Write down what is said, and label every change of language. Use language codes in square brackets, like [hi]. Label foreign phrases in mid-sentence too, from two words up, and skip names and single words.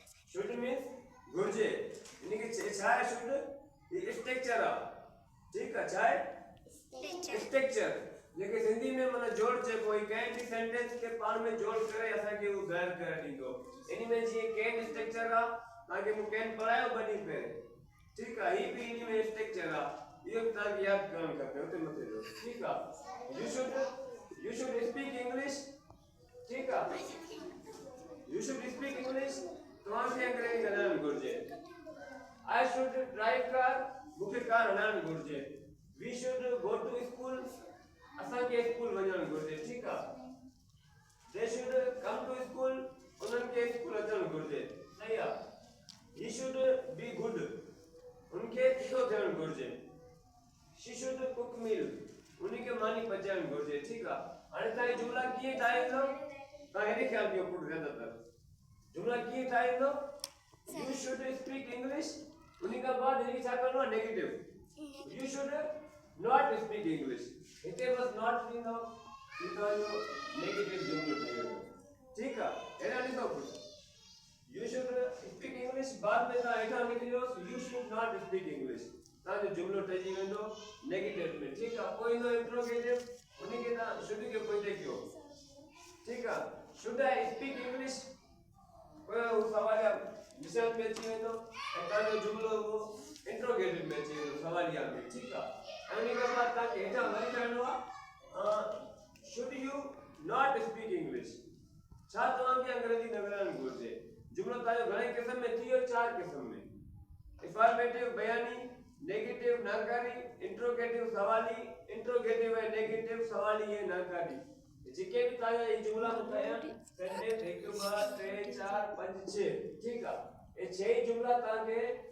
[en] should means [sd] घुर्जे यानी कि छा है शुड [hi] ये स्ट्रक्चर है ठीक है [sd] छा है स्ट्रक्चर जेके सिंधी में माना जोड़ चे कोई कंहिं बि सेंटेंस के पाण में जोड़ करे असांखे उहो ॿाहिरि करे ॾींदो इन में जीअं [en] can structure [sd] आहे तव्हांखे मूं कैन पढ़ायो ॿ ॾींहं पहिरें ठीकु आहे हीअ बि इन में स्ट्रक्चर आहे इहो बि तव्हांखे यादि करणु खपे हुते मथे जो ठीकु आहे [en] you should speak English [sd] ठीकु आहे [en] you should speak English [sd] तव्हांखे अंग्रेजी ॻाल्हाइणु घुरिजे [en] I should drive car [sd] मूंखे कार हलाइणु घुरिजे [en] we should go to school [sd] असांखे स्कूल वञणु घुरिजे ठीकु आहे [en] they should come to [sd] स्कूल उन्हनि खे स्कूल अचणु घुरिजे सही आहे [en] he should be good [sd] उनखे सुठो थियणु घुरिजे [en] she should cook meal [sd] उनखे मानी पचाइणु घुरिजे ठीकु आहे हाणे तव्हां जुमला कीअं ठाहींदो तव्हां हेॾे ख्यालु कयो पुट ज़्यादातर जुमला कीअं ठाहींदो [en] you should speak English [sd] उन खां बाद हिनखे छा करिणो आहे नेगेटिव [en] you should not speak English [sd] हिते बस नॉट थींदो तव्हांजो नेगेटिव जुमलो ठही वेंदो ठीकु आहे अहिड़ा ॾिसो पुट [en] you should speak English [sd] बाद में तव्हां हेठां लिखी ॾियो [en] you should not speak English [sd] तव्हांजो जुमलो ठही वेंदो नेगेटिव में ठीकु आहे पोइ ईंदो इंट्रोगेटिव उनखे तव्हां शुड खे पोइते कयो ठीकु आहे [en] should I speak English [sd] पोइ हू सवालिया निशान में अची वेंदो ऐं तव्हांजो जुमलो उहो इंट्रोगेटिव में अची वेंदो सवालिया में ठीकु आहे ऐं उन खां बाद तव्हांखे हेठां वरी चवणो आहे [en] should you not speak English [sd] छा तव्हांखे अंग्रेजी न ॻाल्हाइणु घुरिजे जुमलो तव्हांजो घणे क़िस्म में थी वियो 4 क़िस्म में इफॉर्मेटिव बयानी नेगेटिव नाकारी इंट्रोगेटिव सवाली इंट्रोगेटिव ऐं नेगेटिव सवाली ऐं नाकारी जेके बि तव्हांजा ये जुमला ठाहिया सेंटेंस 1 2 3 4 5 6 ठीकु आहे ये 6 जुमला तव्हांखे